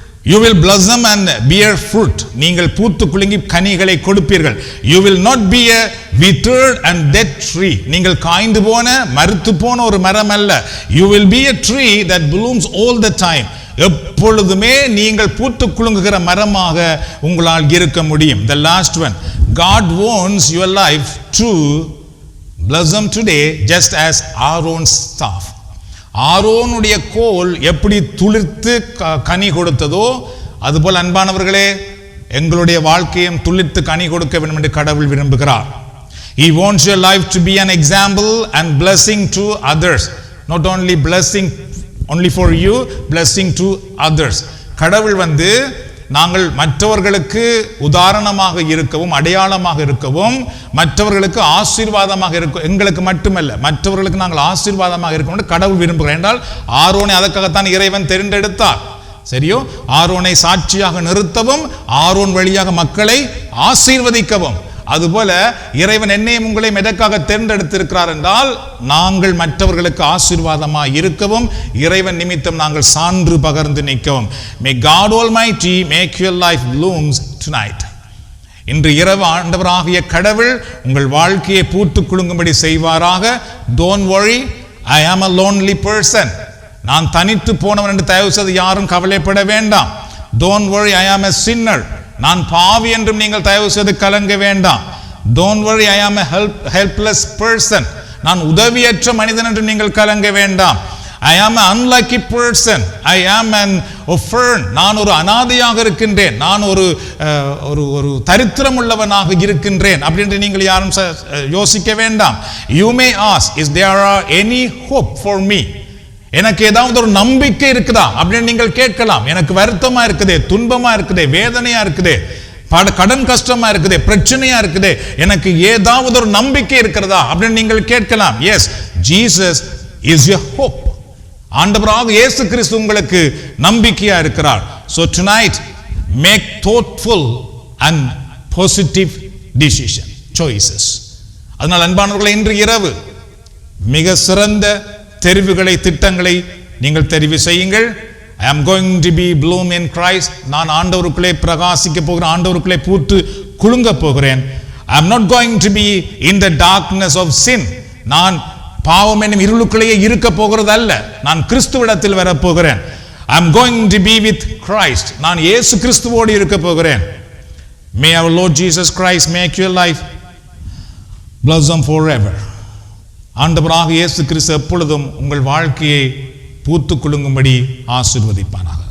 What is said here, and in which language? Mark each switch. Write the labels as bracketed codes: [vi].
[en] You will blossom and bear fruit. [ta] நீங்கள் பூத்து குலுங்கி கனிகளை கொடுப்பீர்கள். [en] You will not be a withered and dead tree. [ta] நீங்கள் காய்ந்து போன மருத்து போன ஒரு மரம் அல்ல. [en] You will be a tree that blooms all the time. [ta] எப்பொழுதுமே நீங்கள் பூத்து குலுங்குகிற மரமாக உங்களால் இருக்க முடியும். [en] The last one, God wants your life to blossom today just as Aaron's staff. [ta] ஆரோனுடைய கோல் எப்படி துளிர்த்து கனி கொடுத்ததோ அதுபோல் அன்பானவர்களே எங்களுடைய வாழ்க்கையும் துளிர்த்து கனி கொடுக்க வேண்டும் என்று கடவுள் விரும்புகிறார். [en] He wants your life to be an example and blessing to others. Not only blessing only for you, blessing to others. [ta] கடவுள் நாங்கள் மற்றவர்களுக்கு உதாரணமாக இருக்கவும் அடையாளமாக இருக்கவும் மற்றவர்களுக்கு ஆசீர்வாதமாக இருக்க, எங்களுக்கு மட்டுமல்ல மற்றவர்களுக்கு நாங்கள் ஆசீர்வாதமாக இருக்கணும் கடவுள் விரும்புகிறார். என்றால் ஆரோனை அதற்காகத்தான் இறைவன் தெரிந்தெடுத்தார். சரியோ, ஆரோனை சாட்சியாக நிறுத்தவும் ஆரோன் வழியாக மக்களை ஆசீர்வதிக்கவும். அதுபோல இறைவன் என்னையும் உங்களையும் எதற்காக தேர்ந்தெடுத்திருக்கிறார் என்றால் நாங்கள் மற்றவர்களுக்கு ஆசீர்வாதமாக இருக்கவும் இறைவன் நிமித்தம் நாங்கள் சான்று பகர்ந்து நிற்கவும். [en] May God Almighty make your life blooms tonight. [ta] இன்று இரவு ஆண்டவராகிய கடவுள் உங்கள் வாழ்க்கையை பூத்து குலுங்கும்படி செய்வாராக. [en] Don't worry, I am a lonely person. [ta] நான் தனித்து போனவன் என்று தயவு செய்து யாரும் கவலைப்பட வேண்டாம். [en] Don't worry, I am a sinner. [ta] நான் பாவி என்றும் நீங்கள் தயவு செய்து கலங்க வேண்டாம். [en] Don't worry, I am a helpless person. [ta] நான் உதவியற்ற மனிதன் என்று நீங்கள் கலங்க வேண்டாம். [en] I am an unlucky person. I am an orphan. [ta] நான் ஒரு அனாதையாக இருக்கின்றேன். நான் ஒரு தரித்திரம் உள்ளவனாக இருக்கின்றேன் அப்படின்று நீங்கள் யாரும் யோசிக்க வேண்டாம். [en] You may ask, is there any hope for me? [ta] எனக்கு ஏதாவது ஒரு நம்பிக்கை இருக்குதா அப்படின்னு நீங்கள் கேட்கலாம். எனக்கு வருத்தமா இருக்குதே, துன்பமா இருக்குதே, வேதனையா இருக்குதே, கடன் கஷ்டமா இருக்குதே, பிரச்சனையா இருக்குதே, எனக்கு ஏதாவது ஒரு நம்பிக்கை இருக்கிறதா அப்படின்னு நீங்கள் கேட்கலாம். [en] Yes, Jesus is your hope. [ta] ஆண்டவராக இயேசு கிறிஸ்து உங்களுக்கு நம்பிக்கையா இருக்கிறார். [en] So tonight make thoughtful and positive choices. [ta] அதனால் அன்பானவர்களே, இன்று இரவு மிக சிறந்த தெரிவுகளை, திட்டங்களை நீங்கள் தெரிவு செய்யுங்கள். [en] I am going to be bloom in Christ. [ta] நான் ஆண்டவருக்குள்ளே பிரகாசிக்க போகிறேன், ஆண்டவருக்குள்ளே பூத்து குலுங்க போகிறேன். [en] I am not going to be in the darkness of sin. [ta] நான் பாவம் என்னும் இருளுக்குள்ளேயே இருக்க போகிறது அல்ல, நான் கிறிஸ்துவிடத்தில் வர போகிறேன். [en] I am going to be with Christ. [ta] நான் இயேசு கிறிஸ்துவோடு இருக்க போகிறேன். [en] May our Lord Jesus Christ make your life blossom forever. [ta] ஆண்டவராக இயேசு கிறிஸ்து எப்பொழுதும் உங்கள் வாழ்க்கையை பூத்து குலுங்கும்படி ஆசீர்வதிப்பாராக.